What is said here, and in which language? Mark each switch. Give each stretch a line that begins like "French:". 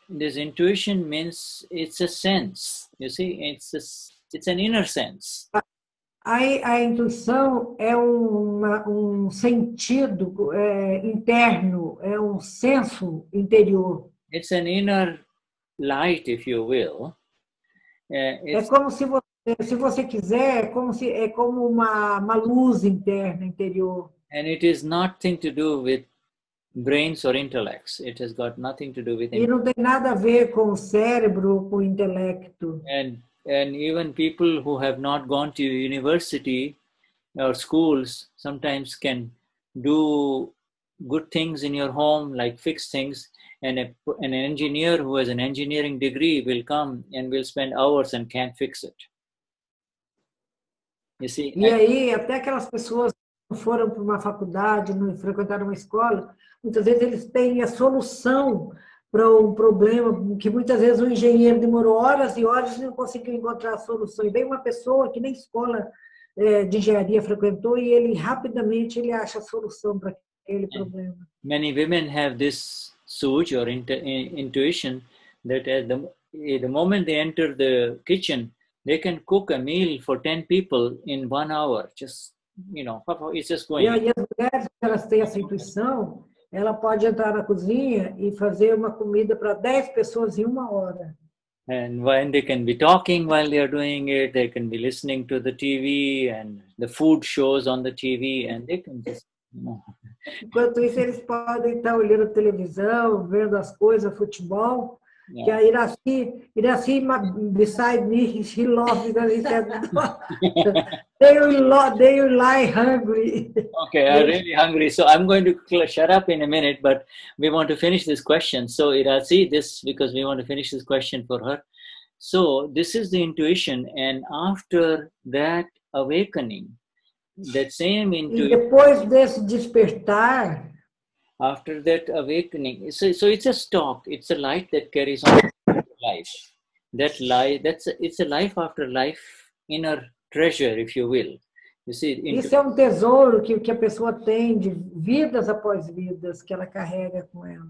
English: This intuition means it's a sense. You see, it's an inner sense.
Portuguese: A intuição é um sentido interno, é um senso interior.
English: It's an inner light, if you will.
Portuguese: É como se você Se você quiser, é como uma luz interna, interior.
English: And it is nothing to do with brains or intellects. It has got nothing to do with
Portuguese: E não tem nada a ver com o cérebro ou com o intelecto.
English: and even people who have not gone to university or schools sometimes can do good things in your home, like fix things, and an engineer who has an engineering degree will come and will spend hours and can't fix it. You see?
Portuguese: E aí, até aquelas pessoas que foram para uma faculdade, não frequentaram uma escola, muitas vezes eles têm a solução para um problema que muitas vezes o engenheiro demorou horas e horas e não conseguiu encontrar a solução. E vem uma pessoa que nem escola de engenharia frequentou e ele rapidamente ele acha a solução para aquele problema.
English: Many women have this switch or intuition that at the moment they enter the kitchen, they can cook a meal for 10 people in 1 hour. Just, it's just going.
Portuguese: E aí as mulheres, elas têm essa intuição, ela pode entrar na cozinha e fazer uma comida para 10 pessoas em 1 hora.
English: And when they can be talking while they are doing it, they can be listening to the TV and the food shows on the TV, and they can just,
Portuguese: Enquanto isso, eles podem estar olhando televisão, vendo as coisas, futebol. Que a
English: Iraci beside me, she loves because he said, they will lie hungry. Okay, I'm really hungry, so I'm going to shut up in a minute, but we want to finish this question. So Iraci, because we want to finish this question for her. So this is the intuition, and after that awakening, that same intuition.
Portuguese: E depois desse despertar,
English: after that awakening, so it's a stalk, it's a light that carries on life. That light, it's a life after life, inner treasure, if you will. You see,
Portuguese: isso é um tesouro que a pessoa tem de vidas após vidas que ela carrega com ela.